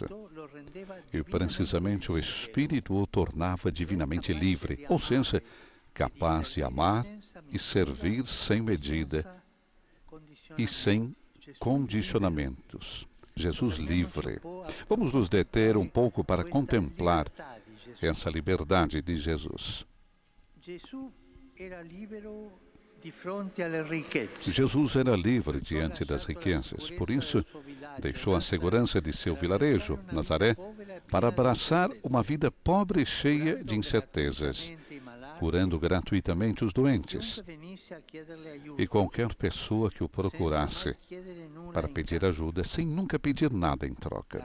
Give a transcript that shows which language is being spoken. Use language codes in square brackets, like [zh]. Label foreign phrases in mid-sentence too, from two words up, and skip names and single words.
[pt] E precisamente o Espírito o tornava divinamente livre, ou seja, capaz de amar e servir sem medida e sem condicionamentos. Jesus livre. Vamos nos deter um pouco para contemplar essa liberdade de Jesus. [it] Gesù era libero di fronte alle ricchezze. [pt] Jesus era livre diante das riquezas, por isso deixou a segurança de seu vilarejo, Nazaré, para abraçar uma vida pobre e cheia de incertezas, curando gratuitamente os doentes e qualquer pessoa que o procurasse para pedir ajuda, sem nunca pedir nada em troca.